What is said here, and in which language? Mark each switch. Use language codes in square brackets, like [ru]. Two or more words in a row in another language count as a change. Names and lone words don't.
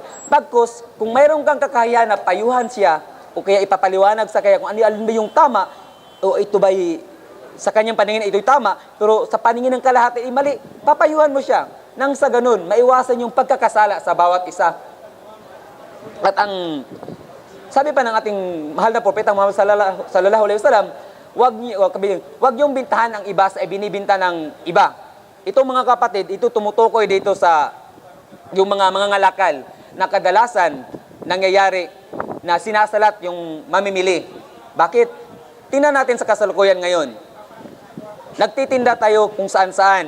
[tl] Bagkus, kung mayroon kang kakayahan na payuhan siya, o kaya ipapaliwanag sa kanya kung alin ba yung tama, o ito ba'y sa kanyang paningin ito'y tama, pero sa paningin ng kalahati ay mali, papayuhan mo siya. Nang sa ganun, maiwasan yung pagkakasala sa bawat isa. At ang sabi pa ng ating mahal na propeta Muhammad [ar] صلى الله عليه وسلم, [tl] wag yung bintahan ang iba sa binibinta ng iba. Ito mga kapatid, ito tumutukoy dito sa yung mga ngalakal na kadalasan nangyayari na sinasalat yung mamimili. Bakit? Tingnan natin sa kasalukuyan ngayon. Nagtitinda tayo kung saan-saan.